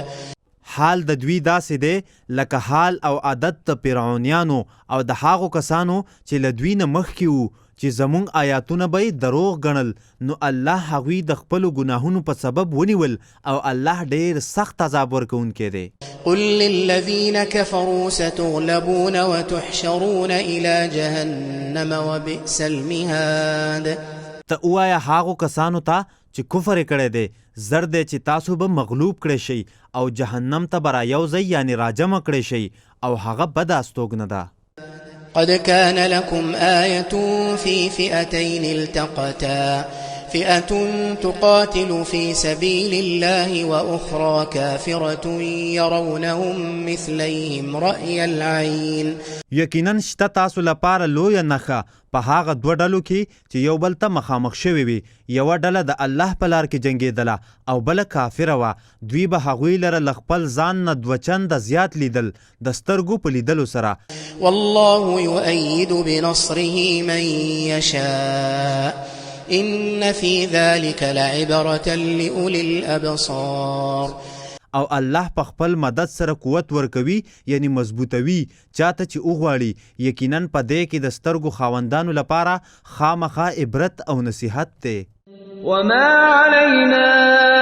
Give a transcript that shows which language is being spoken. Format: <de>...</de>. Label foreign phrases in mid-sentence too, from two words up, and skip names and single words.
<ps>حال د دوی داسې دی لکه حال او عادت د فرعونیانو او د هغو کسانو چې له دوی نه مخکې وو چې زمونږ آیاتونه به یې دروغ ګڼل، نو الله هغوی د خپلو ګناهونو په سبب ونیول او الله ډېر سخت عذاب ورکوونکی دی.</ps> <ar>قل للذين كفروا ستغلبون وتحشرون إلى جهنم وبئس المهاد.</ar> <ps>ته ووایه هغو کسانو ته چې کفر کړی دی زر دی چې تاسو به مغلوب کړی شئ او جهنم ته به رايوځئ یعنی راجمع کړی شئ او هغه بده استوګنه ده.</ps> <ar>قد كان لكم آية في فئتين التقتا فئة تقاتل في سبيل الله وأخرى كافرة يرونهم مثليهم رأي العين.</ar> <ps>یقینا شته تاسو لپاره لویه نښه په هغه دوه ډلو کې چې یو بل ته مخامخ شوي وي، یوه ډله د الله په لار کې جنګېدله او بله کافره وه، دوی به هغوی لره له خپل ځان نه دوه چنده زیات لیدل د سترګو په لیدلو سره.</ps> <ar>والله يؤيد بنصره من يشاء إن في ذلك لعبرة لأولي الأبصار.</ar> <ps>او الله په خپل مدد سره قوت ورکوي یعنی مضبوطوي چاته چې وغواړي، یقینا په دې کې د سترګو خاوندانو لپاره خامخا عبرت او نصیحت دی.</ps> <ar>وما علينا</ar>